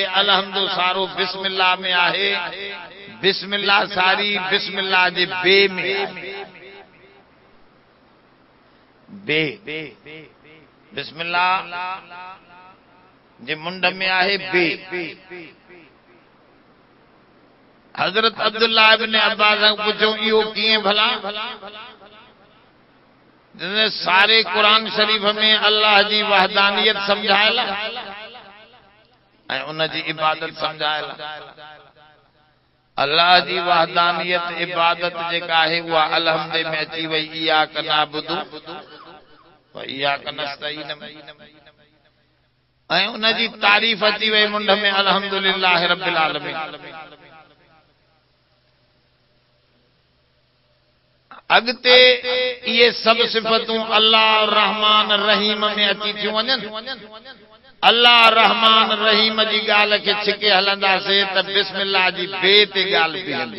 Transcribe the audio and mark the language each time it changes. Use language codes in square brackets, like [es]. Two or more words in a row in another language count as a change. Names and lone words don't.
[sd] अलहम्दो सारो बिस्मिल्लाह में आहे। बिस्मिल्लाह सारी बिस्मिल्लाह जे बे में आहे। बे बिस्मिल्लाह जे मुंड में आहे बे। हजरत अब्दुल्लाह इब्न अब्बास खां पुछो इहो कीअं भला? जिन्हें सारे कुरान शरीफ में अल्लाह जी वहदानियत समझायल ऐं उन जी इबादत समझायल। अल्लाह जी वहदानियत इबादत जेका आहे उहा अलहम्दे में अची वई। [ar] إياك نعبد و إياك نستعين में। [sd] ऐं उन जी तारीफ़ अची वई मुंड में [ar] الحمد لله رب العالمين. [sd] अॻिते इहे सभु सिफ़तूं अल्लाह रहमान रहीम में अची थियूं वञनि। अल्लाह रहमान रहीम जी ॻाल्हि खे छिके हलंदासीं त बिस्मिल्लाह जी बे ते ॻाल्हि बीहंदी।